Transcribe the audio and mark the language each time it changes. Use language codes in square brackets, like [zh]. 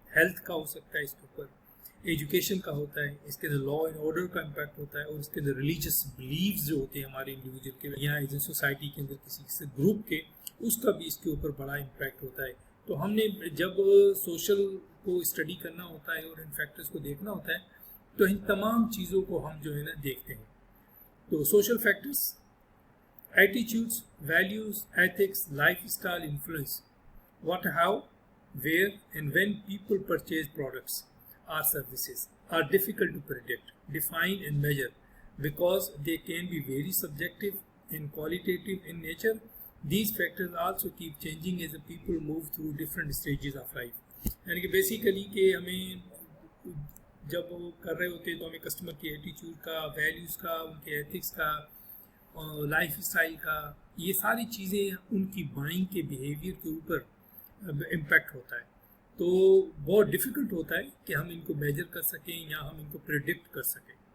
[hi] Health का हो सकता है इसके ऊपर। एजुकेशन का होता है, इसके अंदर लॉ एंड ऑर्डर का इम्पैक्ट होता है, और इसके अंदर रिलीजियस बिलीव्स जो होते हैं हमारे इंडिविजुअल के, यहाँ एज ए सोसाइटी के अंदर किसी ग्रुप के, उसका भी इसके ऊपर बड़ा इम्पैक्ट होता है। तो हमने जब सोशल को स्टडी करना होता है और इन फैक्टर्स को देखना होता है, तो इन तमाम चीज़ों को हम जो है ना देखते हैं। [en] तो social factors, attitudes, values, ethics, life style influence what, how, where and when people purchase products or services are difficult to predict, define and measure because they can be very subjective and qualitative in nature. These factors also keep changing as the people move through different stages of life. [hi] यानी कि basically कि हमें जब वो कर रहे होते हैं तो हमें कस्टमर की एटीट्यूड का, वैल्यूज़ का, उनके एथिक्स का, लाइफ स्टाइल का, ये सारी चीज़ें उनकी बाइंग के बिहेवियर के ऊपर इम्पैक्ट होता है। तो बहुत डिफ़िकल्ट होता है कि हम इनको मेजर कर सकें या हम इनको प्रेडिक्ट कर सकें।